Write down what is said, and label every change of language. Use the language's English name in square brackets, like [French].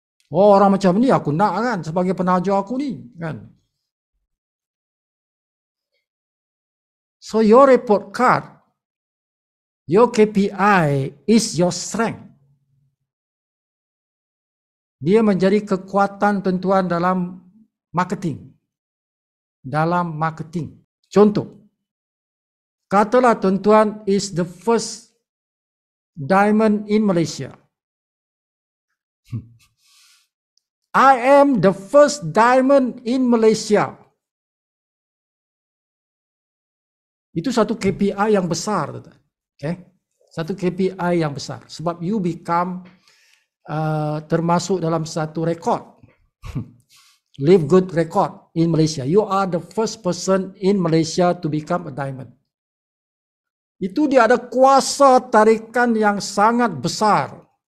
[Malay] Orang macam ni aku nak kan sebagai penaja aku ni kan. [English] So your report card, your KPI is your strength. [Malay] Dia menjadi kekuatan tuan-tuan dalam marketing. Dalam marketing. Contoh, katalah tuan-tuan [English] is the first diamond in Malaysia. I am the first diamond in Malaysia. [Malay] Itu satu KPI yang besar. Okay? Satu KPI yang besar. Sebab [English] you become [Malay] termasuk dalam satu rekod. [English] Live good record in Malaysia. You are the first person in Malaysia to become a diamond. [Malay] Itu dia ada kuasa tarikan yang sangat besar.